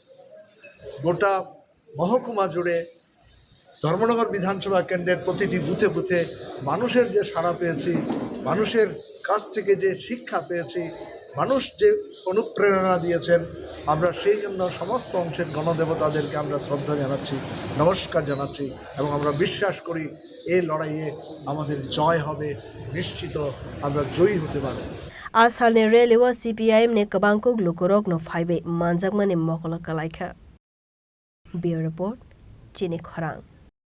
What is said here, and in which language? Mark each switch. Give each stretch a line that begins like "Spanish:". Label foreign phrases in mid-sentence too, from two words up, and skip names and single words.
Bangla: গোটা মহকুমা জুড়ে ধর্মনগর বিধানসভা কেন্দ্রের প্রতিটি বুথে বুথে মানুষের যে সাড়া পেয়েছি মানুষের কাছ থেকে যে শিক্ষা পেয়েছি মানুষ যে অনুপ্রেরণা দিয়েছেন আমরা সেই জন্য সমস্ত অংশের গণদেবতাদেরকে আমরা শ্রদ্ধা জানাচ্ছি নমস্কার জানাচ্ছি এবং আমরা বিশ্বাস করি এই লড়াইয়ে আমাদের জয় হবে নিশ্চিত আমরা জয়ী হতে পারব
Kok Borok: आसालनि रेलवे सीपीआईएम ने कबांको ग्लुकोरक नो फाइबे मानजाकमानि मकला कलाइखा बियर रिपोर्ट चिनी खरां।